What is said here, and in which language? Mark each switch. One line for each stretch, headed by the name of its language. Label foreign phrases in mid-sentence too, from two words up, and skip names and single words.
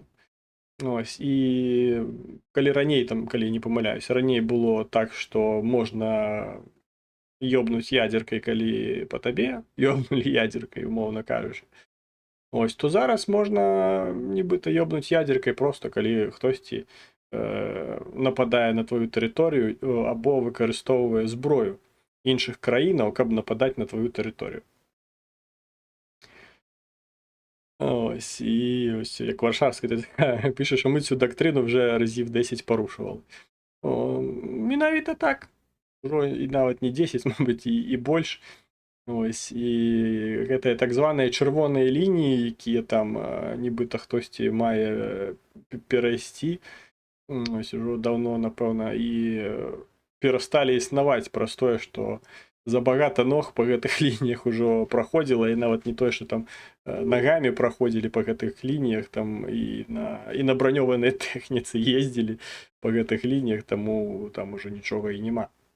Belarusian: Ось, і калі раней, там, калі не памыляюсь, раней было так, што можна ёбнуць ядзеркай, калі па табе ёбнулі ядзеркай, умоўна кажучы. Ось, то зараз можна нібыта ёбнуць ядзеркай проста, калі хтосьці нападае на твою тэрыторыю або выкарыстоўвае зброю іншых краінаў, каб нападаць на твою тэрыторыю.
Ukrainian: Ось, і ось, як Варшавський пише, що ми цю доктрину вже разів 10 порушували.
Belarusian: Мінавіта так.
Ukrainian: І навіть не 10, мабуть, і більше.
Belarusian: Ось, і гэтыя так званыя чырвоныя лініі, якія там нібыта хтосьці мае перайсці, ось ужо даўно, напэўна, і перасталі існаваць праз тое, што забагата ног па гэтых лініях ужо праходзіла, і нават не тое, што там нагамі праходзілі па гэтых лініях, там і на бранёванай тэхніцы ездзілі па гэтых лініях, таму там ужо нічога і няма.